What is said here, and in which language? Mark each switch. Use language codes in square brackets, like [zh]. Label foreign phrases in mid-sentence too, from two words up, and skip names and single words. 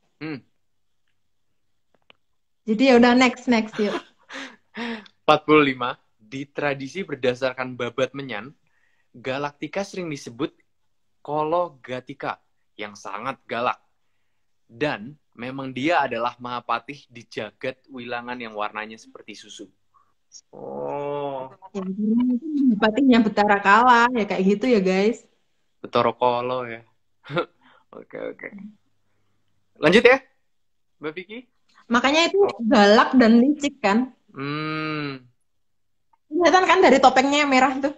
[id] Jadi ya udah next yuk. 45. Di tradisi berdasarkan babat menyan, galaktika sering disebut Kologatika yang sangat galak. Dan Memang dia adalah Mahapatih di jagat wilangan yang warnanya seperti susu. Oh, Ya, itu Patihnya Betara Kala ya kayak gitu ya guys. Betorokolo ya. Oke, oke. Lanjut ya, Mbak Vicky. Makanya itu galak dan licik kan. Kelihatan kan dari topengnya yang merah tuh.